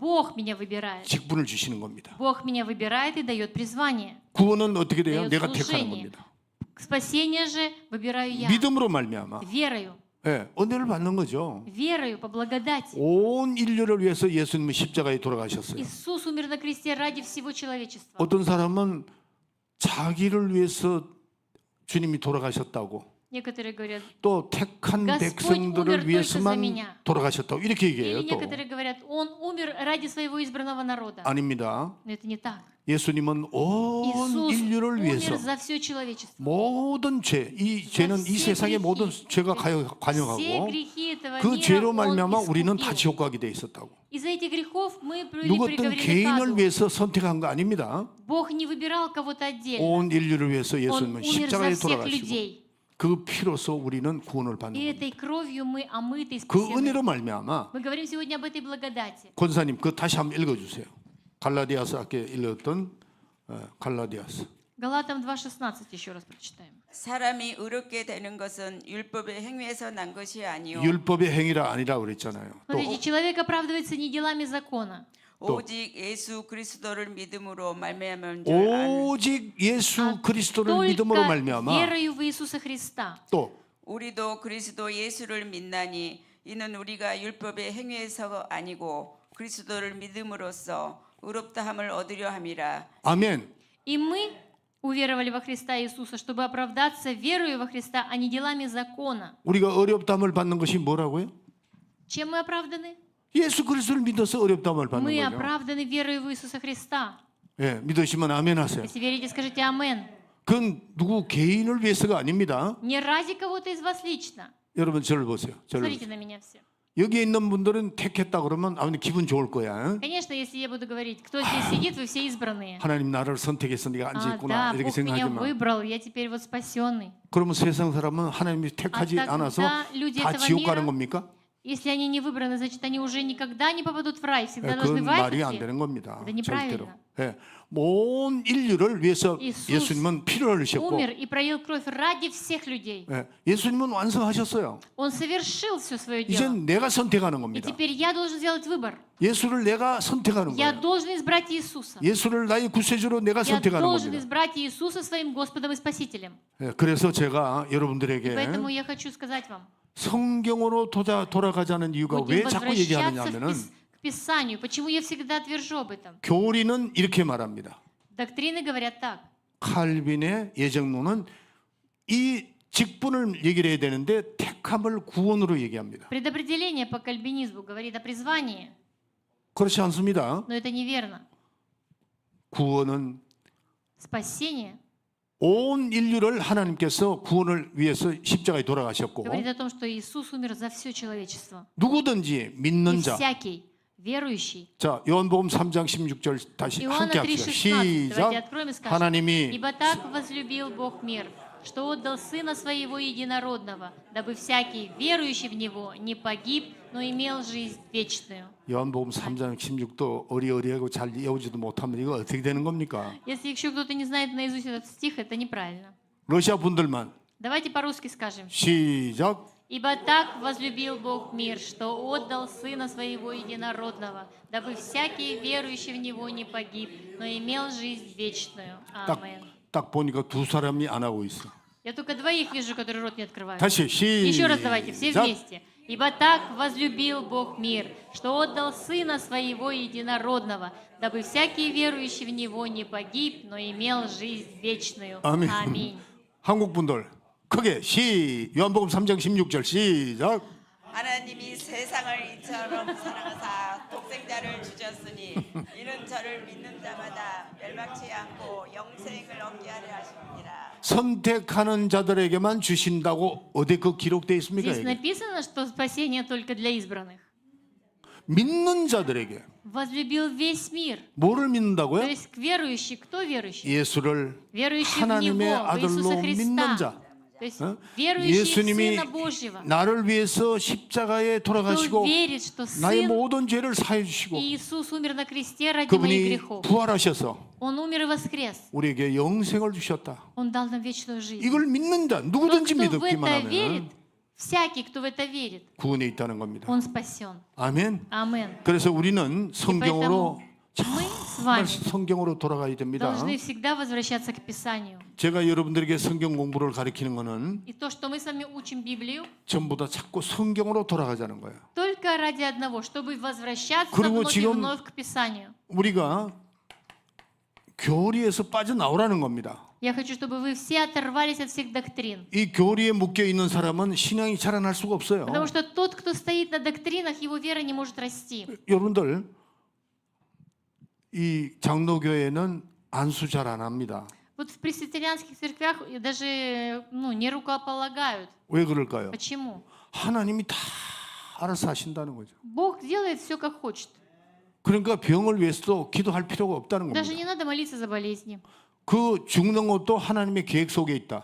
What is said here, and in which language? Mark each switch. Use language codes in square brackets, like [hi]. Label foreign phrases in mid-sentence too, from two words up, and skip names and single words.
[ru] Бог меня выбирает. [ko] 직분을 주시는 겁니다. [ru] Бог меня выбирает и дает призвание. [ko] 구원은 어떻게 돼요? [ru] дает [ko] 내가 택하는 [ru] служение. [ko] 겁니다. [ru] Спасение же выбираю я. [ko] 믿음으로 말미암아 [ru] Верою. [ko] 예, 은혜를 받는 거죠. [ru] Верою по благодати. [ko] 온 인류를 위해서 예수님은 십자가에 돌아가셨어요. [ru] Иисус умер на кресте ради всего человечества. [ko] 어떤 사람은 자기를 위해서 주님이 돌아가셨다고 [ru] Некоторые говорят, [ko] 또 택한 [ru] Господь [ko] 백성들을 [ru] умер [ko] 위해서만 [ru] только за меня. [ko] 돌아가셨다고 이렇게 얘기해요. [ru] или [ko] 또 [ru] некоторые говорят, Он умер ради своего избранного народа. [ko] 아닙니다. [ru] Но это не так. [ko] 예수님은 온 [ru] Иисус [ko] 인류를 위해서 [ru] умер за все человечество. [ko] 모든 죄, 이 죄는 이 [ru] все [ko] 세상의 [ru] грехи. [ko] 모든 죄가 [ru] Все [ko] 관여하고 [ru] грехи этого [ko] 그 [ru] мира [ko] 죄로 [ru] Он [ko] 말미암아 우리는 다 [ru] искупил. [ko] 지옥 가게 돼 있었다고. [ru] Из-за этих грехов мы были [ko] 누구든 [ru] приговорены к [ko] 개인을 [ru] аду. [ko] 위해서 선택한 거 아닙니다. [ru] Бог не выбирал кого-то отдельно. [ko] 온 인류를 위해서 [ru] Он [ko] 예수님은 [ru] умер за [ko] 십자가에 [ru] всех [ko] 돌아가시고 [ru] людей. [ko] 그 피로서 우리는 구원을 받는 [ru] И [ko] 겁니다. [ru] этой кровью мы омыты и [ko] 그 [ru] спасены. [ko] 은혜로 말미암아 [ru] Мы говорим сегодня об этой благодати. [ko] 권사님 그 다시 한번 읽어주세요. 갈라디아서 아까 읽었던 갈라디아서. [ru] Галатам 2:16 еще раз прочитаем. [ko] 사람이 의롭게 되는 것은 율법의 행위에서 난 것이 아니요 율법의 행위라 아니라 그랬잖아요. 또 [ru] Смотрите, человек оправдывается не делами закона, [ko] 오직 예수 그리스도를 믿음으로 말미암은 줄 아는 오직 예수 그리스도를 [ru] только [ko] 믿음으로 말미암아 [ru] верою в Иисуса Христа. [ko] 또 우리도 그리스도 예수를 믿나니 이는 우리가 율법의 행위에서 아니고 그리스도를 믿음으로써 의롭다함을 얻으려 함이라. 아멘. [ru] И мы уверовали во Христа Иисуса, чтобы оправдаться верою во Христа, а не делами закона. [ko] 우리가 어렵다함을 받는 것이 뭐라고요? [ru] Чем мы оправданы? [ko] 예수 그리스도를 믿어서 어렵다함을 받는 [ru] Мы [ko] 거죠. [ru] оправданы верою в Иисуса Христа. [ko] 예, 믿으시면 아멘 하세요. [ru] Если верите, скажите 아멘. [ko] 그건 누구 개인을 위해서가 아닙니다. [ru] Не ради кого-то из вас лично. [ko] 여러분 저를 보세요. 저를 [ru] Смотрите [ko] 보세요. [ru] на меня все. [ko] 여기 있는 분들은 택했다 그러면 아버님 기분 좋을 거야. [ru] Конечно, если я буду говорить, кто здесь сидит, вы все избранные. [ko] 하나님 나를 선택해서 네가 앉아 [ru] Да, [ko] 있구나 이렇게 [ru] Бог меня [ko] 생각하지 마. [ru] выбрал, я теперь вот спасенный. [ko] 그러면 세상 사람은 하나님이 택하지 [ru] тогда [ko] 않아서 [ru] люди [ko] 다 [ru] этого [ko] 지옥 가는 [ru] мира, [ko] 겁니까? [ru] Если они не выбраны, значит, они уже никогда не попадут в рай, всегда [ko] 예, [ru] должны [ko] 그건 [ru] в рай [ko] 말이 안 [ru] пойти. [ko] 되는 겁니다. [ru] Это неправильно. [ko] 절대로. 예, 온 인류를 위해서 이수 예수님은 피를 흘리셨고 [ru] Умер и пролил кровь ради всех людей. [ko] 예, 예수님은 완성하셨어요. [ru] Он совершил все свое дело. [ko] 이젠 내가 선택하는 [ru] И [ko] 겁니다. [ru] теперь я должен сделать выбор. [ko] 예수를 내가 선택하는 [ru] Я [ko] 거예요. [ru] должен избрать Иисуса. [ko] 예수를 나의 구세주로 내가 [ru] Я [ko] 선택하는 [ru] должен [ko] 겁니다. [ru] избрать Иисуса своим Господом и Спасителем. [ko] 예, 그래서 제가 여러분들에게 [ru] Поэтому я хочу сказать вам, [ko] 성경으로 돌아가자는 이유가 [ru] будем [ko] 왜 자꾸 [ru] возвращаться [ko] 얘기하느냐면은 [ru] к Писанию. Почему я всегда твержу об этом? [ko] 교리는 이렇게 말합니다. [ru] Доктрины говорят так. [ko] 칼빈의 예정론은 이 직분을 얘기를 해야 되는데 택함을 구원으로 얘기합니다. [ru] Предопределение по кальвинизму говорит о призвании, [ko] 그렇지 않습니다. [ru] но это неверно. [ko] 구원은 [ru] Спасение [ko] 온 인류를 하나님께서 구원을 위해서 십자가에 돌아가셨고 [ru] говорит о том, что Иисус умер за все человечество. [ko] 누구든지 [ru] И [ko] 믿는 자. [ru] всякий верующий. [ko] 자, 요한복음 3장 16절 다시 [ru] Иоанна [ko] 함께 합시다. [ru] 3,16. Давайте [ko] 시작. [ru] откроем и скажем. [ko] 하나님이 [ru] Ибо так возлюбил Бог мир, что отдал Сына Своего Единородного, дабы всякий, верующий в Него, не погиб, но имел жизнь вечную. [ko] 요한복음 3장 16도 어리어리하고 잘 외우지도 못하면 이거 어떻게 되는 겁니까? [ru] Если еще кто-то не знает наизусть этот стих, это неправильно. [ko] 러시아 분들만 [ru] Давайте по-русски скажем. [ko] 시작. [ru] Ибо так возлюбил Бог мир, что отдал Сына Своего Единородного, дабы всякий, верующий в Него, не погиб, но имел жизнь вечную. Аминь. [ko] 딱 보니까 두 사람이 안 하고 있어. [ru] Я только двоих вижу, которые рот не открывают. [ko] 다시 [ru] Еще раз давайте, все [ko] 시작. [ru] вместе. Ибо так возлюбил Бог мир, что отдал Сына Своего Единородного, дабы всякий, верующий в Него, не погиб, но имел жизнь вечную. [ko] 아멘. [ru] Аминь. [ko] 한국 분들 크게 요한복음 3장 16절 시작. 하나님이 세상을 이처럼 사랑하사 독생자를 주셨으니 이는 저를 믿는 자마다 멸망치 않고 영생을 얻게 하려 하십니다. 선택하는 자들에게만 주신다고 어디 그 기록되어 있습니까? [ru] Здесь [ko] 이게? [ru] написано, что спасение только для избранных. [ko] 믿는 자들에게 [ru] Возлюбил весь мир. [ko] 뭐를 [ru] То [ko] 믿는다고요? [ru] есть верующий, кто верующий? [ko] 예수를 [ru] Верующий в [ko] 하나님의 [ru] Него, в Иисуса [ko] 아들로 믿는 [ru] Христа. [ko] 자. [ru] То есть [ko] 어? [ru] верующий в [ko] 예수님이 [ru] Сына Божьего. [ko] 나를 위해서 십자가에 [ru] Кто [ko] 돌아가시고 [ru] верит, что [ko] 나의 [ru] Сын [ko] 모든 죄를 사해 주시고 [ru] Иисус умер на кресте ради моих [ko] 그분이 [ru] грехов. [ko] 부활하셔서 [ru] Он умер и воскрес. [ko] 우리에게 영생을 주셨다. [ru] Он дал нам вечную жизнь. [ko] 이걸 믿는 자 [ru] Тот, [ko] 누구든지 [ru] кто в [ko] 믿기만 [ru] это верит, [ko] 하면 [ru] всякий, кто в это верит, [ko] 구원에 있다는 겁니다. [ru] он спасен. [ko] 아멘. [ru] Амен. [ko] 그래서 우리는 성경으로 [ru] Мы с [ko] 정말 [ru] вами [ko] 성경으로 돌아가야 됩니다. [ru] должны всегда возвращаться к Писанию. [ko] 제가 여러분들에게 성경 공부를 가르치는 것은 [ru] И то, что мы с вами учим Библию, [ko] 전부 다 자꾸 성경으로 돌아가자는 거예요. [ru] только ради одного, чтобы возвращаться [ko] 그리고 [ru] вновь и [ko] 지금 [ru] вновь к Писанию. [ko] 우리가 교리에서 빠져나오라는 겁니다. [ru] Я хочу, чтобы вы все оторвались от всех доктрин. [ko] 이 교리에 묶여 있는 사람은 신앙이 자라날 수가 없어요. [ru] Потому что тот, кто стоит на доктринах, его вера не может расти. [ko] 여러분들 이 장로교회는 안수 잘 안 합니다. [ru] Вот в пресвитерианских церквях даже не рукополагают. [ko] 왜 그럴까요? [ru] Почему? [ko] 하나님이 다 알아서 하신다는 거죠. [ru] Бог делает все, как хочет. [ko] 그러니까 병을 위해서도 기도할 필요가 없다는 [ru] Даже [ko] 겁니다. [ru] не надо молиться за болезни. [ko] 그 죽는 것도 하나님의 계획 속에 있다.